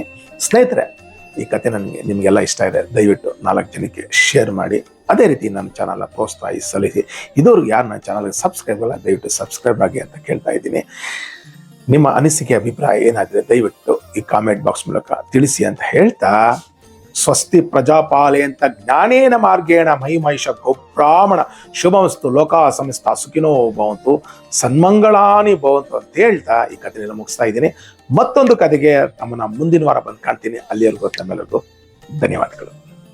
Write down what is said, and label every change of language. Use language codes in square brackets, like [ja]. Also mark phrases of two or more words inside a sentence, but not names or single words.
[kn] ಸ್ನೇಹಿತರೆ, ಈ ಕತೆ ನಿಮಗೆಲ್ಲ ಇಷ್ಟ ಇದೆ, ದಯವಿಟ್ಟು 4 ಜನಕ್ಕೆ ಶೇರ್ ಮಾಡಿ. ಅದೇ ರೀತಿ ನನ್ನ ಚಾನಲ್ನ ಪ್ರೋತ್ಸಾಹಿಸಿ ಸಲ್ಲಿಸಿ. ಇದುವರೆಗೂ ಯಾರು ನನ್ನ ಚಾನಲ್ಗೆ ಸಬ್ಸ್ಕ್ರೈಬ್ ಅಲ್ಲ, ದಯವಿಟ್ಟು ಸಬ್ಸ್ಕ್ರೈಬ್ ಆಗಿ ಅಂತ ಕೇಳ್ತಾ ಇದ್ದೀನಿ. ನಿಮ್ಮ ಅನಿಸಿಕೆ ಅಭಿಪ್ರಾಯ ಏನಾದರೆ ದಯವಿಟ್ಟು ಈ [en] comment box [kn] ಮೂಲಕ ತಿಳಿಸಿ ಅಂತ ಹೇಳ್ತಾ, [sa] ಸ್ವಸ್ತಿ ಪ್ರಜಾಪಾಲಯಂತ ಜ್ಞಾನೇನ ಮಾರ್ಗೇಣ ಮಹಿಮೈಷ ಗೋಬ್ರಾಹ್ಮಣ ಶುಭಮಸ್ತು ಲೋಕಾ ಸಮಸ್ತ ಸುಖಿನೋ ಭವಂತು ಸನ್ಮಂಗಳಾನಿ ಭವಂತು [kn] ಅಂತ ಹೇಳ್ತಾ ಈ ಕಥೆಯನ್ನು ಮುಗಿಸ್ತಾ ಇದ್ದೀನಿ. ಮತ್ತೊಂದು ಕಥೆಗೆ ತಮ್ಮನ್ನ ಮುಂದಿನ ವಾರ ಬಂದು ಕಾಣ್ತೀನಿ. ಅಲ್ಲಿಯವರೆಗೂ ತಮ್ಮೆಲ್ಲರಿಗೂ ಧನ್ಯವಾದಗಳು.